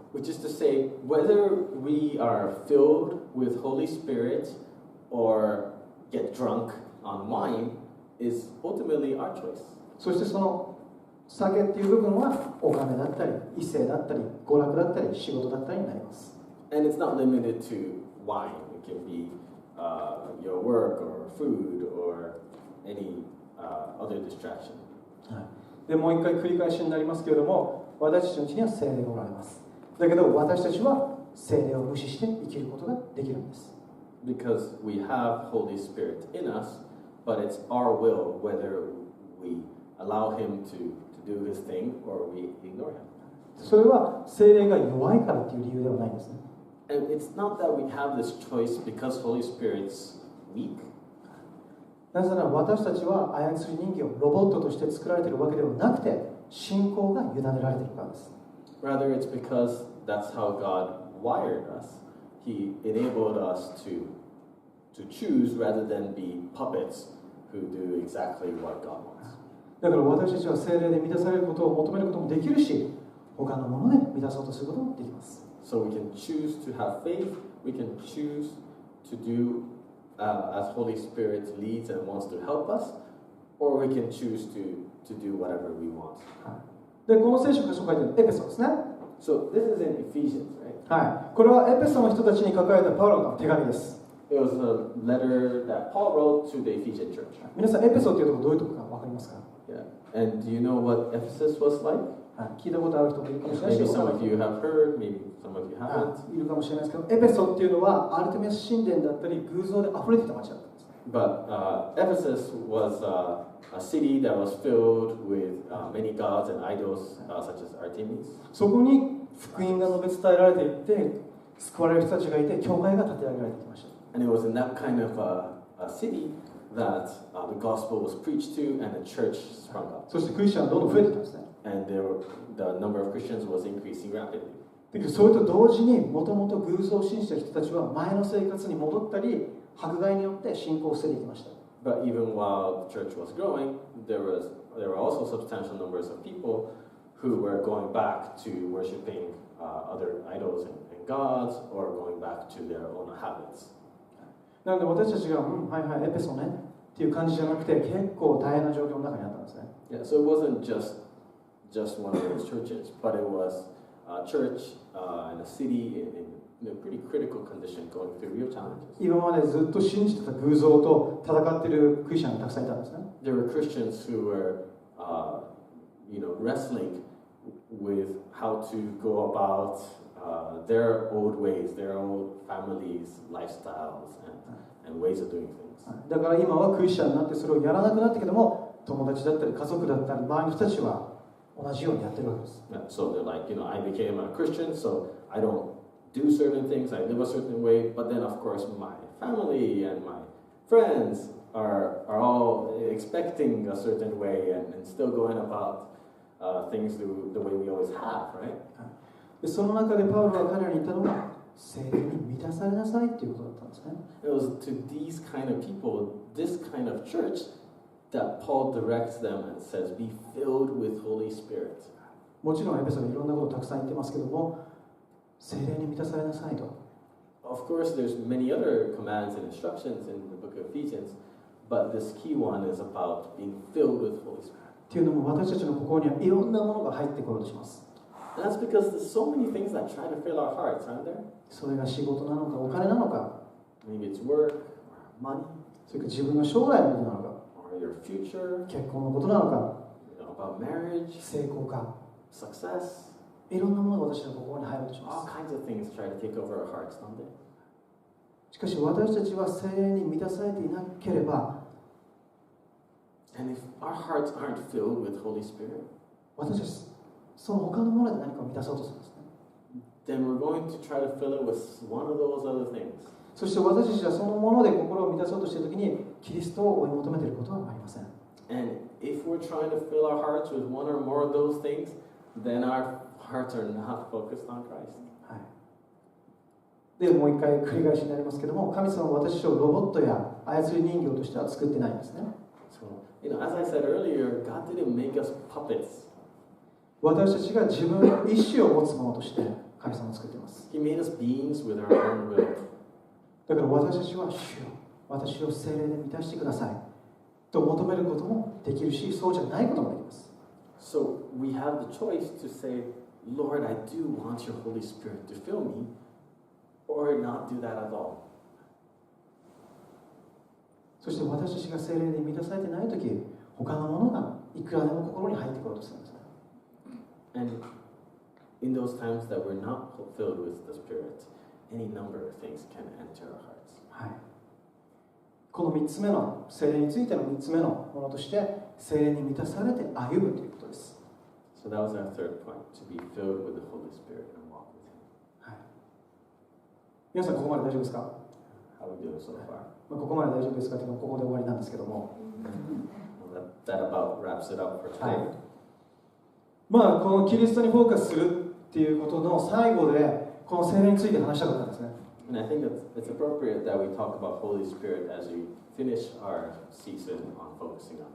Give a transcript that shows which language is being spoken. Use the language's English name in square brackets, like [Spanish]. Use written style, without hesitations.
[English] Which is to say, whether we are filled with Holy Spirit or get drunk on wine is ultimately our choice. [Japanese] そしてその酒っていう部分はお金だったり、異性だったり、娯楽だったり、仕事だったりになります。 [English] And it's not limited to wine. It can be your work or food or any other distraction. [Japanese] はい。でもう一回繰り返しになりますけれども、私たちのうちには聖霊がおられます。だけど私たちは聖霊を無視して生きることができるんです。 [English] Because we have Holy Spirit in us, but it's our will whether we allow Him to do His thing or we ignore Him. [Japanese] それは聖霊が弱いからという理由ではないんですね。 [English] And it's not that we have this choice because Holy Spirit's weak. [Japanese] なぜなら私たちは操り人形をロボットとして作られているわけではなくて、信仰が委ねられているからです。 [English] Rather, it's because that's how God wired us. He enabled us to choose rather than be puppets who do exactly what God wants. [Japanese] だから私たちは聖霊で満たされることを求めることもできるし、他のもので満たそうとすることもできます。 [English] So we can choose to have faith. We can choose to do as Holy Spirit leads and wants to help us, or we can choose to do whatever we want. [Japanese] で、この聖書が紹介しているエペソですね。 [English] So this is in Ephesians, right? [Japanese] はい。これはエペソの人たちに書かれたパウロの手紙です。 [English] It was a letter that Paul wrote to the Ephesian church. [Japanese] 皆さんエペソっていうところどういうところかわかりますか？ [English] Yeah. Yeah. And do you know what Ephesus was like? [Japanese] はい、聞いたことある人もいるかもしれないし [English] Maybe some of you have heard, maybe some of you haven't. [Japanese] いるかもしれないですけど、エペソっていうのはアルテミス神殿だったり偶像で溢れていた町だったんです。 [English] But Ephesus was a city that was filled with many gods and idols, such as Artemis. [Japanese] そこに福音が述べ伝えられていって救われる人たちがいて教会が建て上げられてきました。 [English] And it was in that kind of a city that the gospel was preached to and the church sprung up. [Japanese] そしてクリスチャンはどんどん増えていったんですね。 [English] And the number of Christians was increasing rapidly. [Japanese] だけどそれと同時にもともと偶像を信じた人たちは前の生活に戻ったり迫害によって信仰を捨てていきました。 [English] But even while the church was growing, there were also substantial numbers of people who were going back to worshiping other idols and gods, or going back to their own habits. [Japanese] なので私たちが、はいはい、エペソねっていう感じじゃなくて結構大変な状況の中にあったんですね。 [English] Yeah, so it wasn't just one of those churches, but it was a church in a city in a pretty critical condition, going through real challenges. [Japanese] 今までずっと信じてた偶像と戦っているクリスチャンがたくさんいたんですね。 [English] There were Christians who were, wrestling with how to go about their old ways, their old families, lifestyles, and ways of doing things. [Japanese] だから今はクリスチャンになってそれをやらなくなったけども、友達だったり家族だったり周りの人たちは同じようにやってるわけです。 [English] So they're like, I became a Christian, so I don't do certain things, I live a certain way, but then of course my family and my friends are all expecting a certain way and still going about things the way we always have, right? [Japanese] でその中でパウロは彼らに言ったのは聖霊に満たされなさいっていうことだったんですね。 [English] It was to these kind of people, this kind of church, that Paul directs them and says, be filled with Holy Spirit. [Japanese] もちろんエペソでいろんなことをたくさん言ってますけども、聖霊に満たされなさいと。 [English] Of course, there's many other commands and instructions in the book of Ephesians, but this key one is about being filled with Holy Spirit. [Japanese] っていうのも私たちの心にはいろんなものが入ってこようとします。 [English] And that's because there's so many things that try to fill our hearts, aren't there? [Japanese] それが仕事なのかお金なのか、 [English] Maybe it's work, or money, [Japanese] それから自分の将来のことなのか、 [English] or your future, [Japanese] 結婚のことなのか、 [English] about marriage, [Japanese] 成功か、 [English] success. [Japanese] いろんなものが私の心に入ろうとし [English] All [Japanese] ます。 [English] kinds of things try to take over our hearts, don't they? [Japanese] しかし私たちは聖霊に満たされていなければ、 [English] And if our hearts aren't filled with Holy Spirit, [Japanese] 私たちその他のもので何かを満たそうとするんですね。 [English] then we're going to try to fill it with one of those other things. [Japanese] そして私たちはそのもので心を満たそうとしているときにキリストを追い求めていることはありません。 [English] And if we're trying to fill our hearts with one or more of those things, then our hearts are not focused on Christ. [Japanese] はい、でもう一回繰り返しになりますけども、神様は私たちをロボットや操り人形としては作ってないんですね。 [English] So, as I said earlier, God didn't make us puppets. [Japanese] 私たちが自分の意志を持つものとして神様を作っています。 [English] He made us beings with our own will. [Japanese] だから私たちは主よ、私を聖霊で満たしてくださいと求めることもできるし、そうじゃないこともできます。 [English] So we have the choice to say, Lord, I do want your Holy Spirit to fill me, or not do that at all. [Japanese] そして私たちが聖霊で満たされてないとき、他のものがいくらでも心に入ってこようとするんですね。 [English] And in those times that we're not filled with the Spirit, any number of things can enter our hearts. [Japanese] はい、この3つ目の聖霊についての3つ目のものとして聖霊に満たされて歩むということです。 [English] So that was our third point, to be filled with the Holy Spirit and walk with Him. [Japanese] はい、皆さんここまで大丈夫ですか？ [English] How are we doing so far? [Japanese] ここまで大丈夫ですかというのはここで終わりなんですけども、 [English] Well, that about wraps it up for today. [Japanese] はい、まあこのキリストにフォーカスするっていうことの最後でこの聖霊について話したかったんですね。 [English] And I think it's appropriate that we talk about Holy Spirit as we finish our season on focusing on